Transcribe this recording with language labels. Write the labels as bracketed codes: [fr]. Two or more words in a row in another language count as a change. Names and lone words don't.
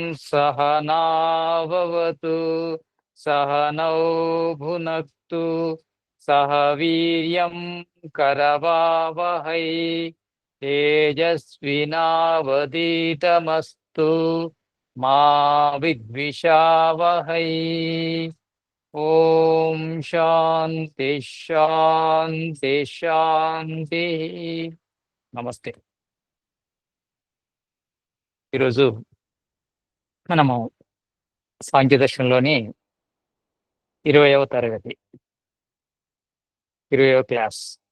[sa] सहनाववतु सहनौ भुनक्तु सह वीर्यं करवावहै तेजस्विनावधीतमस्तु मा विद्विषावहै। [te] ఓం శాంతి శాంతి శాంతి. నమస్తే. ఈరోజు మనము సాంఖ్యదర్శనంలోని 20వ తరగతి 20వ క్లాస్.